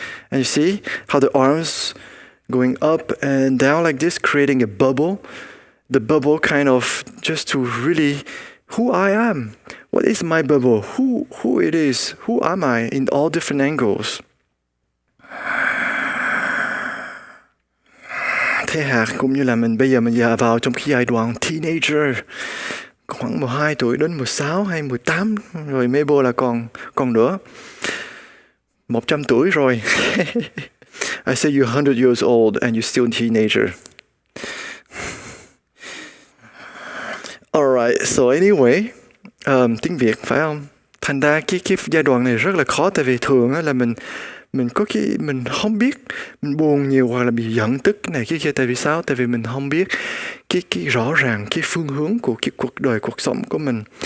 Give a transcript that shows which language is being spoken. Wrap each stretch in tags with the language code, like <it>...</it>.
<en>And you see how the arms going up and down like this, creating a bubble. The bubble kind of just to really, who I am. What is my bubble? Who it is? Who am I in all different angles?</en> <vi>Thế hạt cũng như là bây giờ mình vào trong cái giai đoạn teenager, khoảng 12 tuổi đến 16 hay 18, rồi Mabel là còn nữa. 100 tuổi rồi.</vi> <en>I say you're 100 years old and you're still a teenager. Alright, so anyway,</en> <vi>tiếng Việt phải không? Thành ra cái giai đoạn này rất là khó, tại vì thường là mình mình có khi mình không biết, mình buồn nhiều hoặc là bị giận tức cái này cái kia. Tại vì sao? Tại vì mình không biết cái rõ ràng cái phương hướng của cái cuộc đời, cuộc sống của mình.</vi>